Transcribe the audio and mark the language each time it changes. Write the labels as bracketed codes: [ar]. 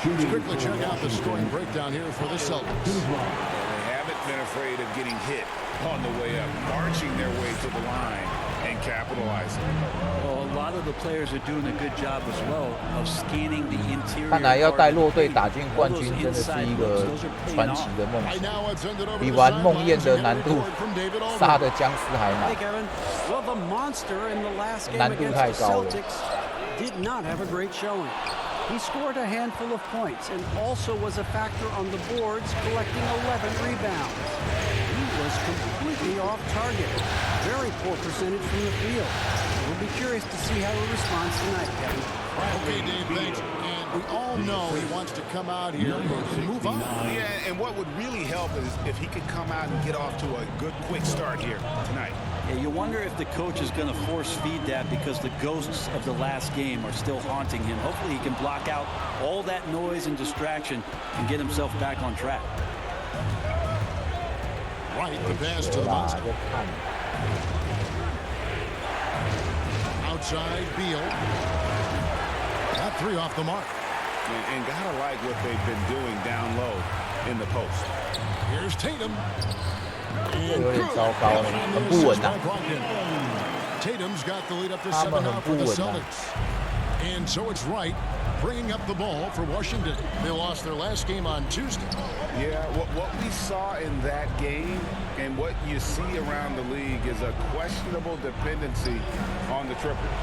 [en] Quickly check out the scoring breakdown here for the Celtics. Been afraid of getting hit on the way up, marching their way to the line and capitalizing. Well, a lot of the players are doing a good job as well of scanning the interior. [zh] 看来要带弱队打进冠军真的是一个传奇的梦想，比玩梦魇的难度杀的僵尸还难，难度太高了。 [en] Did not have a great showing. He scored a handful of points and also was a factor on the boards, collecting 11 rebounds. He was completely off target. Very poor percentage from the field. We'll be curious to see how he responds tonight, Kevin. Okay, Dave, thanks. And we all know he wants to come out here and move on. Yeah, and what would really help is if he could come out and get off to a good, quick start here tonight. Yeah, you wonder if the coach is going to force feed that because the ghosts of the last game are still haunting him. Hopefully he can block out all that noise and distraction and get himself back on track. Right, the pass to the monster. Outside, Beal. That 3 off the mark. And gotta like what they've been doing down low in the post. Here's Tatum. [zh] 这有点糟糕了，很不稳啊。 [en] Tatum's got the lead up to 7 now for the Celtics. And so it's Wright bringing up the ball for Washington. They lost their last game on Tuesday. Yeah, what we saw in that game and what you see around the league is a questionable dependency on the triple.